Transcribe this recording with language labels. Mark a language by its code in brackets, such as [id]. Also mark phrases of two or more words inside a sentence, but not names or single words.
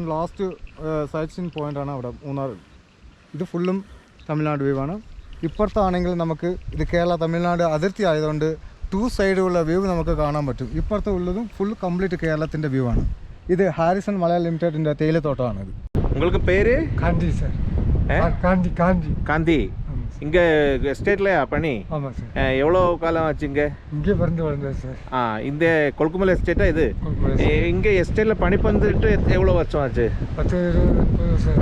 [en] last sight seen point [ml] അവിടെ മൂന്നാർ. ഇത് ഫുള്ളും തമിഴ്നാട് വ്യൂ ആണ്. ഇപ്പുറത്താണെങ്കിൽ നമുക്ക് ഇത് കേരള തമിഴ്നാട് അതിർത്തി ആയതുകൊണ്ട് 2 സൈഡുള്ള വ്യൂ നമുക്ക് കാണാൻ പറ്റും. ഇപ്പുറത്തെ ഉള്ളതും [en] full complete [ml] കേരളത്തിൻ്റെ വ്യൂ ആണ്. ഇത് ഹാരിസൺ മലയാളം ലിമിറ്റഡിൻ്റെ തേയിലത്തോട്ടമാണ്. ഇത് [ta] உங்களுக்கு பேரு? காந்தி சார். காந்தி காந்தி காந்தி. இங்கே எஸ்டேட்லையா பணி? ஆமாம் சார். எவ்வளோ காலம் ஆச்சு இங்கே? இங்கே பிறந்து வளர்ந்தேன் சார். இந்த கொல்குமலை எஸ்டேட்டா இது? இங்கே எஸ்டேட்டில் பணி வந்துட்டு எவ்வளோ வருஷம் ஆச்சு? 10-20 வருஷம்.